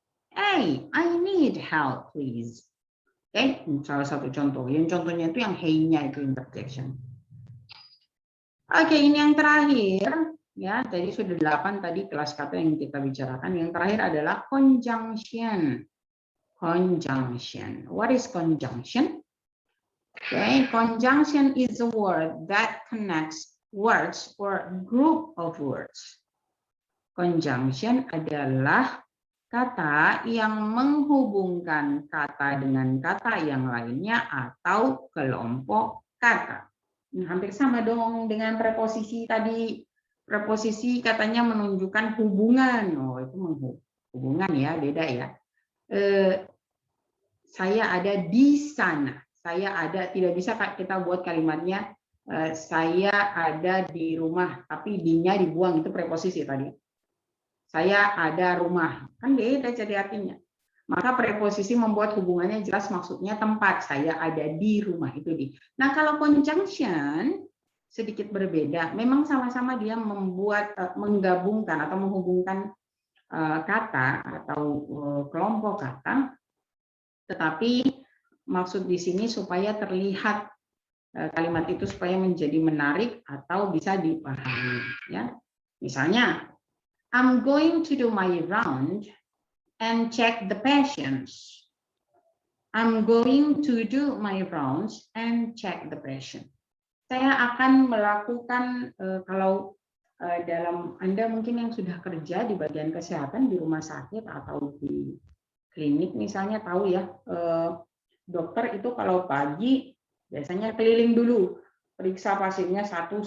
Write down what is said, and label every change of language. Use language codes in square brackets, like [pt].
[en] Hey, I need help, please. [id] Oke, salah satu contoh. Yang contohnya itu yang hey-nya itu interjection. Oke, ini yang terakhir. Ya, tadi sudah 8 tadi kelas kata yang kita bicarakan. Yang terakhir adalah conjunction. [en] Conjunction. What is conjunction? Okay, conjunction is a word that connects words or group of words. [id] Conjunction adalah kata yang menghubungkan kata dengan kata yang lainnya atau kelompok kata. Hampir sama dong dengan preposisi tadi. Preposisi katanya menunjukkan hubungan. Oh, itu hubungan ya, beda ya. Saya ada di sana. Saya ada, tidak bisa kita buat kalimatnya saya ada di rumah, tapi di-nya dibuang, itu preposisi tadi. Saya ada rumah, kan beda jadi artinya. Maka preposisi membuat hubungannya jelas, maksudnya tempat. Saya ada di rumah, itu di. Nah, kalau conjunction sedikit berbeda. Memang sama-sama dia membuat menggabungkan atau menghubungkan kata atau kelompok kata, tetapi maksud di sini supaya terlihat kalimat itu supaya menjadi menarik atau bisa dipahami. Ya, misalnya, [en] I'm going to do my round and check the patients. I'm going to do my rounds and check the patient. [id] Saya akan melakukan kalau dalam Anda mungkin yang sudah kerja di bagian kesehatan di rumah sakit atau di klinik misalnya tahu ya, dokter itu kalau pagi biasanya keliling dulu periksa pasiennya satu.